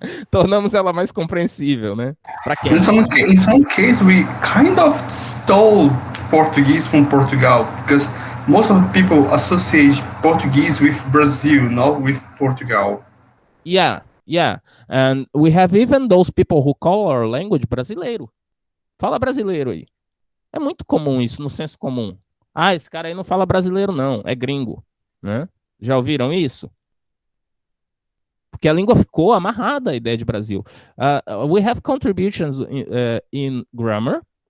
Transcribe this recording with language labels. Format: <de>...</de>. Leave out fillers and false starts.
<pt>Tornamos ela mais compreensível, né? Para quem?</pt> <en>In some case, we kind of stole Portuguese from Portugal because most of the people associate Portuguese with Brazil, not with Portugal. Yeah, yeah. And we have even those people who call our language brasileiro.</en> <pt>Fala brasileiro aí. É muito comum isso no senso comum. Ah, esse cara aí não fala brasileiro não, é gringo, né? Já ouviram isso? Porque a língua ficou amarrada à ideia de Brasil.</pt> <en>We have contributions in grammar.</en>